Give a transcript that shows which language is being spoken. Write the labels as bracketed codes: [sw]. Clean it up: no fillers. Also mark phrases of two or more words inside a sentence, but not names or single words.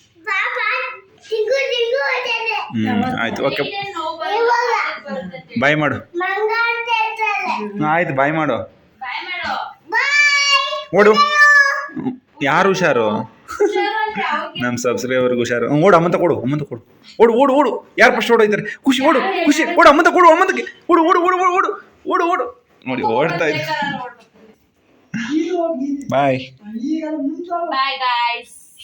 [kn] ಆಯ್ತು, [en] okay bye [kn] ಮಾಡು. ಆಯ್ತು, ಬಾಯ್ ಮಾಡು. ಓಡು. ಯಾರು ಹುಷಾರು? ನಮ್ಮ ಸಬ್ಸ್ಕ್ರೈಬರ್ಗೆ ಹುಷಾರು. ಓಡು, ಅಮ್ಮಂತ ಕೊಡು. ಓಡು ಓಡು ಓಡು. ಯಾರು ಫಸ್ಟ್ ಓಡೋಯ್ತಾರೆ? ಖುಷಿ ಓಡು. ಖುಷಿ ಓಡು, ಅಮ್ಮಂತ ಕೊಡು. ಅಮ್ಮಂತಕ್ಕೆ ಓಡು ಓಡು ಓಡು ಓಡು ಓಡು ಓಡು. ನೋಡಿ ಓಡ್ತಾ ಇದ್ದೆ. ಬಾಯ್ [en] bye guys.